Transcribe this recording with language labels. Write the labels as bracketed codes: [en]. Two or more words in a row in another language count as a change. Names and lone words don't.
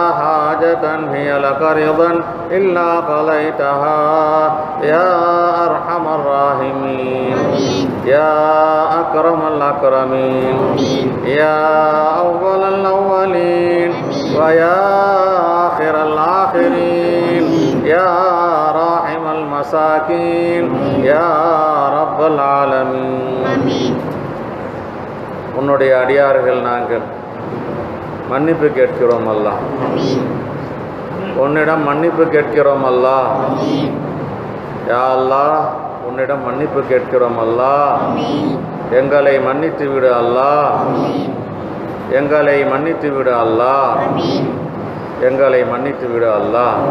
[ar] حاجة هي لك رضا إلا قضيتها يا أرحم الراحمين يا أكرم الأكرمين يا أول الأولين ويا آخر الآخرين يا راحم المساكين يا رب العالمين [ta] உன்னுடைய அடியார்கள் நாங்கள் மன்னிப்பு கேட்கிறோம் அல்லாஹ் உன்னிடம் மன்னிப்பு கேட்கிறோம் அல்லாஹ் [ar] يا الله [ta] உன்னிடம் மன்னிப்பு கேட்கிறோம் அல்லாஹ் எங்களை மன்னித்து விடு அல்லாஹ் எங்களை மன்னித்து விடு அல்லாஹ் எங்களை மன்னித்து விடு அல்லாஹ்